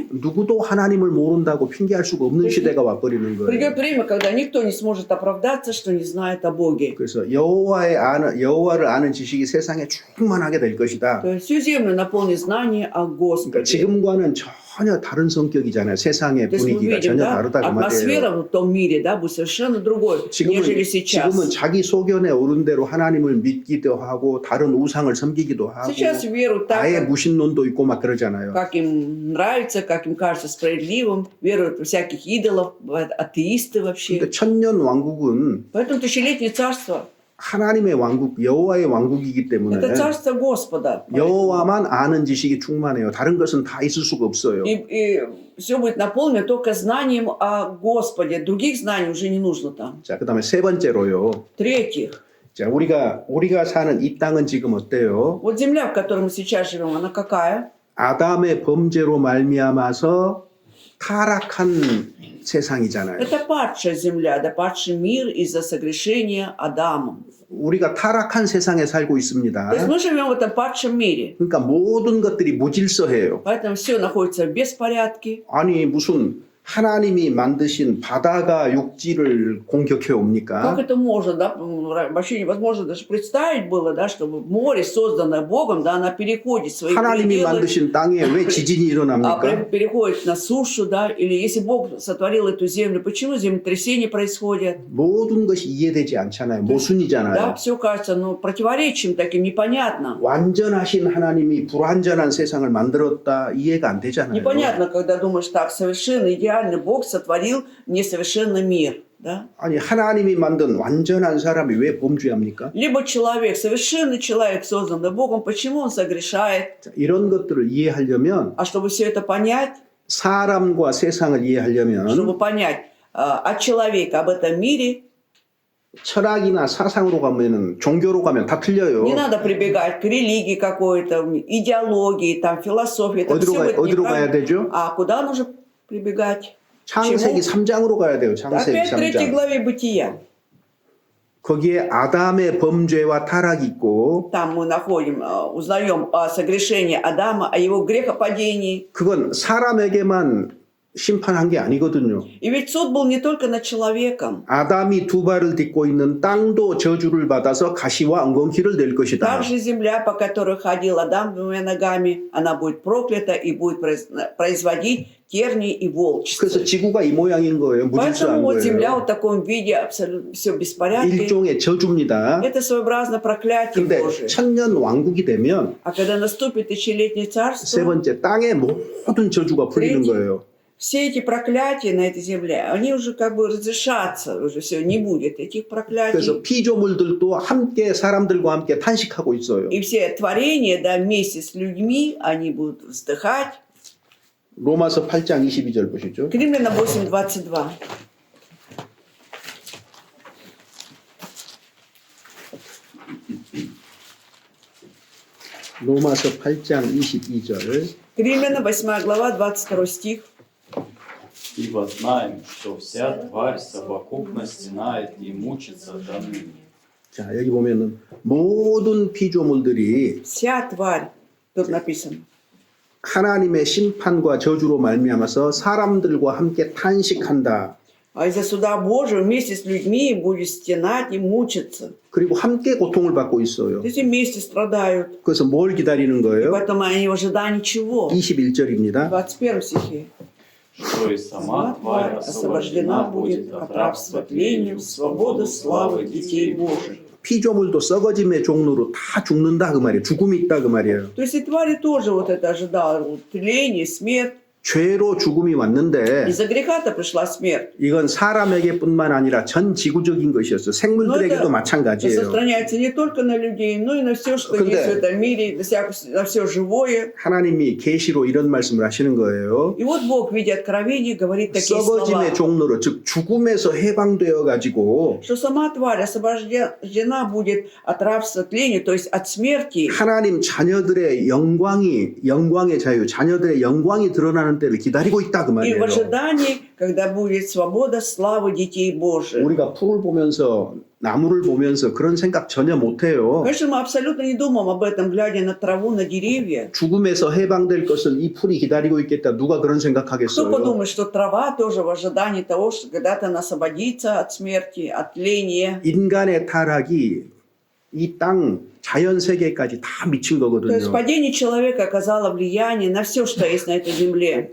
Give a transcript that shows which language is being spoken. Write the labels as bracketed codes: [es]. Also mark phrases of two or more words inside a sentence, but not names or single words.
[ko] 누구도 하나님을 모른다고 핑계할 수가 없는 시대가 와버리는 거예요. [ru] Придет время, когда никто не сможет оправдаться, что не знает о Боге. [ko] 그래서 여호와를 아는 지식이 세상에 충만하게 될 것이다. [ru] То есть всю землю наполнит знание о [ko] 그러니까 [ru] Господе. [ko] 지금과는 전혀 다른 성격이잖아요. 세상의 [ru] То есть мы [ko] 분위기가 [ru] видим, [ko] 전혀 [ru] да, [ko] 다르다 그 말이에요. [ru] атмосфера в том мире, да, будет совершенно другой, нежели сейчас. [ko] 지금은 자기 소견에 오른 대로 하나님을 믿기도 하고 다른 우상을 섬기기도 하고 [ru] Сейчас веруют так, [ko] 아예 무신론도 있고 막 그러잖아요. [ru] как им нравится, как им кажется справедливым, веруют в всяких идолов, бывают атеисты вообще. [ko] 근데 천년 왕국은 [ru] Поэтому тысячелетнее царство [ko] 하나님의 왕국, 여호와의 왕국이기 때문에 [ru] это царство Господа. [ko] 여호와만 아는 지식이 충만해요. 다른 것은 다 있을 수가 없어요. [ru] И все будет наполнено только знанием о Господе. Других знаний уже не нужно там. [ko] 자, 그다음에 세 번째로요. [ru] В-третьих, [ko] 자, 우리가 사는 이 땅은 지금 어때요? [ru] вот земля, в которой мы сейчас живем, она какая? [ko] 아담의 범죄로 말미암아서 타락한 세상이잖아요. [ru] Это падшая земля, да падший мир из-за согрешения Адамом. [ko] 우리가 타락한 세상에 살고 있습니다. [ru] То есть мы живем в этом падшем мире. [ko] 그러니까 모든 것들이 무질서해요. [ru] Поэтому все находится в беспорядке. [ko] 아니 무슨 하나님이 만드신 바다가 육지를 공격해 [ru] Как [ko] 옵니까? [ru] это можно, да? Вообще невозможно даже представить было, да, чтобы море, созданное Богом, да, она переходит свои [ko] 하나님이 [ru] пределы, [ko] 만드신 땅에 왜 지진이 일어납니까? [ru] переходит на сушу, да, или если Бог сотворил эту землю, почему землетрясения происходят? [ko] 모든 것이 이해되지 않잖아요. [ru] Да, [ko] 모순이잖아요. [ru] все кажется, ну, противоречием таким, непонятно. [ko] 완전하신 하나님이 불완전한 세상을 만들었다 이해가 안 되잖아요. [ru] Непонятно, когда думаешь так, совершенно идеальный Бог сотворил несовершенный мир, да? [ko] 아니 하나님이 만든 완전한 사람이 왜 범죄합니까? [ru] Либо человек, совершенный человек, созданный Богом, почему он согрешает? [ko] 자, 이런 것들을 이해하려면 [ru] А чтобы все это понять, [ko] 사람과 세상을 이해하려면 [ru] чтобы понять от человека об этом мире, [ko] 철학이나 사상으로 가면은 종교로 가면 다 틀려요. [ru] не надо прибегать к религии какой-то, идеологии, там, философии. Это все будет [ko] 어디로 가야 [ru] неправильно. [ko] 되죠? [ru] А куда нужно прибегать? [ko] 창세기 3장으로 가야 돼요. 창세기 [ru] Опять в 3 [ko] 3장. [ru] главе Бытия. [ko] 거기에 아담의 범죄와 타락이 있고 [ru] Там мы находим, узнаем о согрешении Адама, о его грехопадении. [ko] 그건 사람에게만 심판한 게 아니거든요. [ru] И ведь суд был не только над человеком. [ko] 아담이 두 발을 딛고 있는 땅도 저주를 받아서 가시와 엉겅퀴를 낼 것이다. [ru] Также земля, по которой ходил Адам двумя ногами, она будет проклята и будет производить тернии и волчьи. [ko] 그래서 지구가 이 모양인 거예요. 무질서한 [ru] Поэтому вот земля [ko] 거예요. [ru] в таком виде абсолютно все в беспорядке. [ko] 일종의 저주입니다. [ru] Это своеобразно проклятие [ko] 근데 [ru] Божие. [ko] 천년 왕국이 되면 [ru] А когда наступит тысячелетнее [ko] 세 [ru] царство, [ko] 번째 땅의 모든 저주가 풀리는 거예요. [ru] все эти проклятия на этой земле, они уже как бы разрешатся, уже все, не будет этих проклятий. [ko] 그래서 피조물들도 함께 사람들과 함께 탄식하고 있어요. [ru] И все творения, да, вместе с людьми, они будут вздыхать. [ko] 로마서 8장 22절 보시죠. [ru] К Римлянам 8:22. [ko] 로마서 8장 22절. [ru] К Римлянам 8 глава, 22 стих. Ибо знаем, что вся тварь совокупно стенает и мучится до ныне. [ko] 자, 여기 보면은 모든 피조물들이 [ru] Вся тварь, тут написано. [ko] 하나님의 심판과 저주로 말미암아서 사람들과 함께 탄식한다. [ru] А из-за суда Божьего вместе с людьми будет стенать и мучиться. [ko] 그리고 함께 고통을 받고 있어요. [ru] То есть вместе страдают. [ko] 그래서 뭘 기다리는 [ru] И [ko] 거예요? [ru] поэтому они в ожидании чего? [ko] 21절입니다. [ru] В 21 стихе. Что и сама тварь освобождена будет от рабства тлению, в свободу славы детей Божьих. [ko] 피조물도 썩어짐의 종로로 다 죽는다 그 말이에요. 죽음이 있다 그 말이에요. [ru] То есть и твари тоже вот это ожидала. Вот тление, смерть. [ko] 죄로 죽음이 왔는데 [ru] Из-за греха-то пришла смерть. [ko] 이건 사람에게뿐만 아니라 전 지구적인 것이었어요. 생물들에게도 마찬가지예요. [ru] распространяется не только на людей, но и на все, что [ko] 근데 [ru] есть в этом мире, на все живое. [ko] 하나님이 계시로 이런 말씀을 하시는 거예요. [ru] И вот Бог в виде откровений говорит такие слова, [ko] 썩어짐의 종로로 즉 죽음에서 해방되어 가지고 [ru] что сама тварь освобождена будет от рабства тления, то есть от смерти. [ko] 하나님 자녀들의 영광의 자유, 자녀들의 영광이 드러나는 때를 기다리고 있다 그 [ru] И в [ko] 말이에요. [ru] ожидании, когда будет свобода, славы детей Божьих. [ko] 우리가 풀을 보면서 나무를 보면서 그런 생각 전혀 못해요. [ru] Конечно, мы абсолютно не думаем об этом, глядя на траву, на деревья. [ko] 죽음에서 해방될 것을 이 풀이 기다리고 있겠다. 누가 그런 [ru] Кто [ko] 생각하겠어요? [ru] подумает, что трава тоже в ожидании того, что когда-то она освободится от смерти, от тления. [ko] 인간의 타락이 이 땅 자연 세계까지 다 미친 [ru] То есть [ko] 거거든요. [ru] падение человека оказало влияние на все, что есть на этой земле.